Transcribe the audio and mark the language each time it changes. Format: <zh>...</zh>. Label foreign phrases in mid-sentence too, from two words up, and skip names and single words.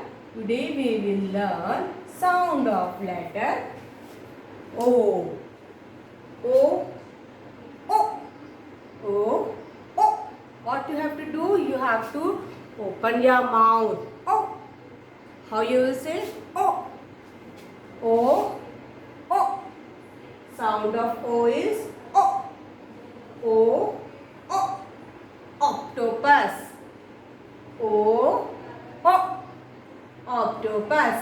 <en>Today we will learn sound of letter O. O. O. O. O. What you have to do? You have to open your mouth. O. How you will say? O. O. O. Sound of O is O. O. O. Octopus. O. O. Octopus.</en>